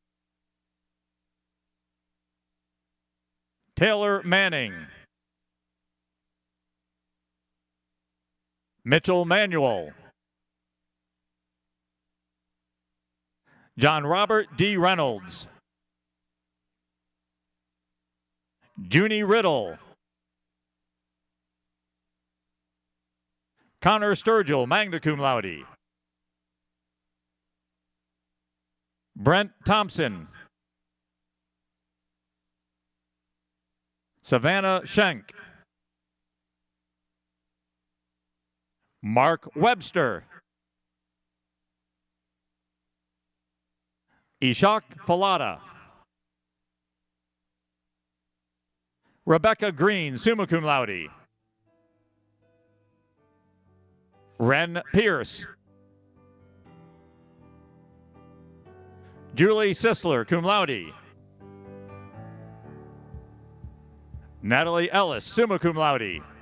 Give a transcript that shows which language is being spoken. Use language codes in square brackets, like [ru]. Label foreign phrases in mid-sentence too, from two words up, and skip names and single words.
[en] Taylor Manning. Mitchell Manuel. John Robert D. Reynolds. Junie Riddle. Connor Sturgill, [la] magna cum laude. [en] Brent Thompson. Savannah Schenk. Mark Webster. Ishak Falada. Rebecca Green, [la] summa cum laude. [en] Ren Pierce. Julie Sisler, [la] cum laude. [en] Natalie Ellis, [la] summa cum laude.